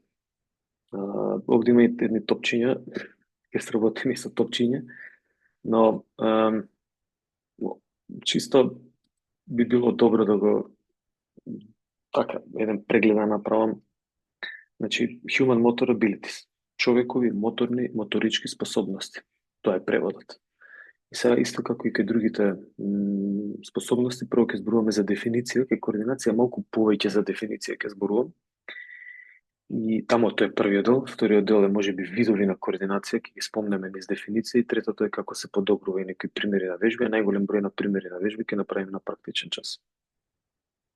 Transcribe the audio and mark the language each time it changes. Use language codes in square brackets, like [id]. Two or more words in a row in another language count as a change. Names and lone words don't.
[mk] Овде има и едни топчиња, ќе сработиме со топчиња, но чисто би било добро да го така еден преглед да направам. Значи, [en] human motor abilities, [mk] човекови моторички способности. Тоа е преводот. И сега исто како и кај другите способности, прво ќе зборуваме за дефиниција, кај координација малку повеќе за дефиниција ќе зборувам. И тамо тоа е првиот дел, вториот дел е можеби видови на координација, ќе ги спомнеме низ дефиниција, и третото е како се подобрува и некои примери на вежби, а најголем број на примери на вежби ќе направиме на практичен час.